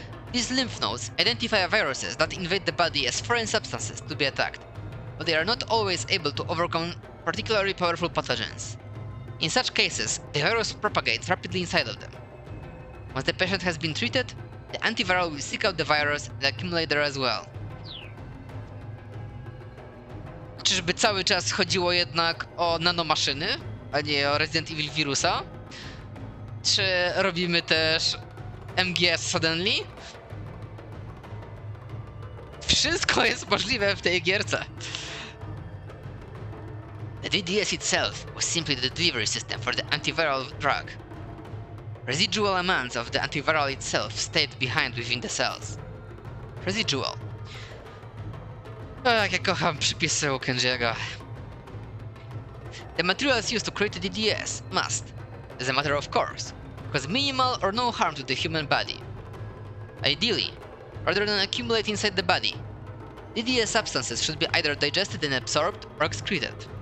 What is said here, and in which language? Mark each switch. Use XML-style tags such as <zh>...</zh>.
<en>These lymph nodes identify viruses that invade the body as foreign substances to be attacked, but they are not always able to overcome particularly powerful pathogens. In such cases, the virus propagates rapidly inside of them. Once the patient has been treated, the antiviral will seek out the virus and accumulate there as well.</en> <pl>Czyżby cały czas chodziło jednak o nanomaszyny, a nie o Resident Evil wirusa? Czy robimy też MGS suddenly? Wszystko jest możliwe w tej gierce.</pl> <en>The DDS itself was simply the delivery system for the antiviral drug. Residual amounts of the antiviral itself stayed behind within the cells. Residual.</en> <pl>Jak ja kocham przypisy u Kenji'ego.</pl> <en>The materials used to create the DDS must, as a matter of course, cause minimal or no harm to the human body. Ideally, rather than accumulate inside the body, DDS substances should be either digested and absorbed or excreted.</en>